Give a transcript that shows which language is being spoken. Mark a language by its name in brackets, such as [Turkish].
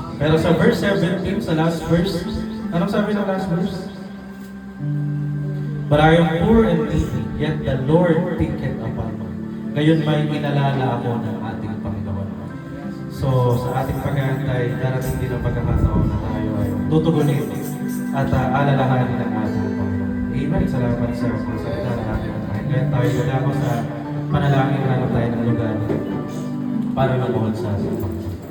[Filipino] Pero sa verse 17, sa [English] last verse, [Filipino] anong sabi ng last verse? [English] But I am poor and needy, yet the Lord thinketh upon me. [Filipino] Ngayon may inalala ako ng ating Panginoon. So, sa ating pag-aantay, darating din ang pagkakataon na tayo ay tutugunin at alalahanin ng ating Panginoon. Amen. Salamat sa salita ng ating Panginoon. Kaya tayo wala ko sa panalangin na tayo ng lugar para lumuhod sa ating Panginoon.